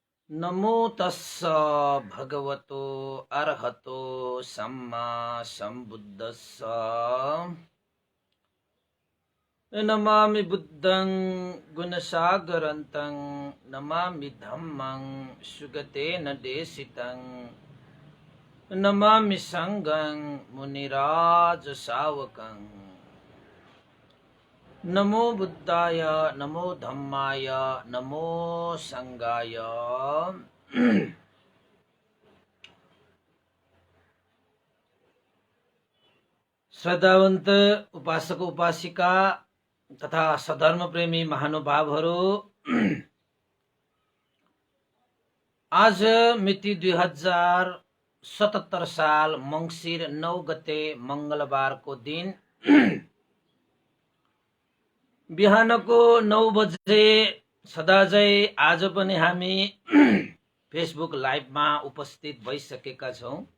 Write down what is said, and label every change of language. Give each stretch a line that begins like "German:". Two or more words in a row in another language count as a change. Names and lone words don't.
Pali: नमो तस्स भगवतो अर्हतो सम्मा सम्बुद्धस्स। नमामि बुद्धं गुणसागरन्तं नमामि धम्मं सुगतेन देशितं नमामि संघं मुनिराज सावकं। नमो बुद्धाय नमो धम्माय नमो संघाय।
Nepali: श्रद्धावन्त उपासक उपासिका तथा सधर्म प्रेमी महानुभावहरू, आज मिति 2077 साल मंसिर 9 गते मंगलबारको दिन बिहानको 9 बजे सदाझै आज पनि हामी फेसबुक लाइभमा उपस्थित भइसकेका छौं